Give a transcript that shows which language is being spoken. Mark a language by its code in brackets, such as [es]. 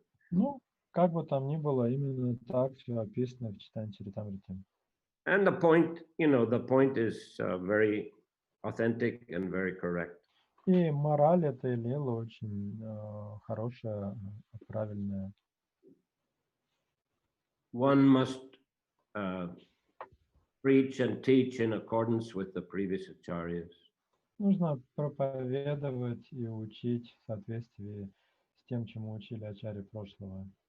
[ru] Ну, как бы там ни было, именно так все описано в Чайтанья Чаритамрите. [en] And the point is very authentic and very correct. [ru] И мораль этой лилы очень хорошая, правильная. [en] One must preach and teach in accordance with the previous acharyas. [ru] Нужно проповедовать и учить в соответствии с тем, чему учили ачарьи прошлого.